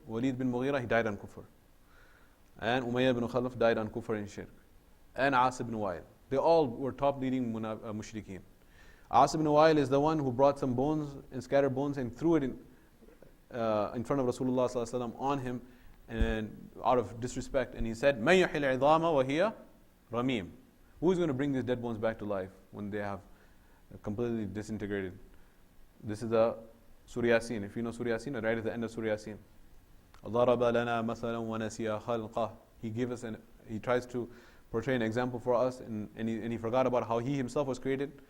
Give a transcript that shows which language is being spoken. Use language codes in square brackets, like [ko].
[en] Walid bin Mughira, he died on kufr. And Umayyah bin Khalaf died on kufr and shirk. And As ibn Wa'il. They all were top leading mushrikeen. As ibn Wa'il is the one who brought some bones and scattered bones and threw it in front of Rasulullah SAW on him, and out of disrespect. And he said, [ar] مَنْ يُحِلْ عِظَامَ وَهِيَ رَمِيمٌ. [en] Who is going to bring these dead bones back to life when they have completely disintegrated? This is the Surah Yasin. If you know Surah Yasin, right at the end of Surah Yasin. [ar] ضَرَبَ لَنَا مَثَلًا وَنَسِيَ خَلْقَهُ. [en] He tries to portray an example for us, and he forgot about how he himself was created.